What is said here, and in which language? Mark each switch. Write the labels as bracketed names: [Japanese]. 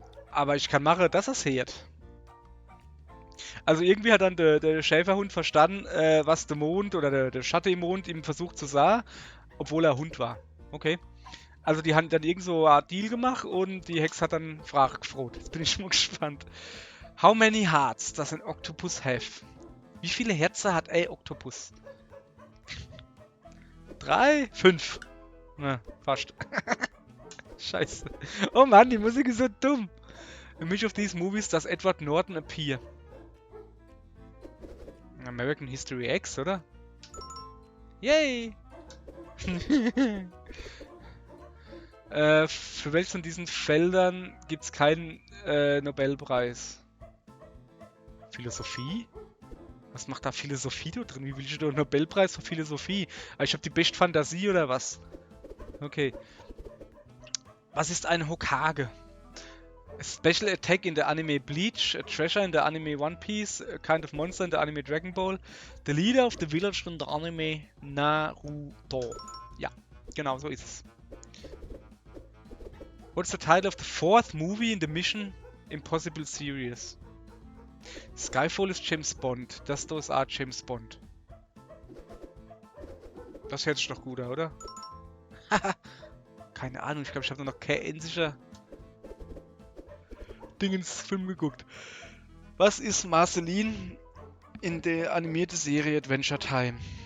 [German] Aber ich kann machen, dass er es hört. Also irgendwie hat dann der Schäferhund verstanden, was der Mond oder der Schatten im Mond ihm versucht zu sagen, obwohl er Hund war. Okay. Also die haben dann irgend so eine Art Deal gemacht und die Hex hat dann Frage gefroht. Jetzt bin ich schon mal gespannt. [English] How many hearts does an octopus have? [German] Wie viele Herzen hat ein Oktopus? 3? 5? Na, fast. Scheiße. Oh Mann, die Musik ist so dumm. [English] In which of these movies does Edward Norton appear? [German] American History X, oder? Yay! Für welches von diesen Feldern gibt es keinen Nobelpreis? Philosophie? Was macht da Philosophie da drin? Wie will ich da einen Nobelpreis für Philosophie? Ich habe die beste Fantasie oder was? Okay. Was ist ein Hokage? [English] A special attack in the anime Bleach, a treasure in the anime One Piece, a kind of monster in the anime Dragon Ball, the leader of the village in the anime Naruto. [German] Ja, genau so ist es. [English] What's the title of the fourth movie in the Mission Impossible series? [German] Skyfall ist James Bond. Das da ist auch James Bond. Das hört sich doch gut an, oder? Keine Ahnung, ich glaube, ich habe noch kein einziger Dingens-Film geguckt. Was ist Marceline in der animierten Serie Adventure Time?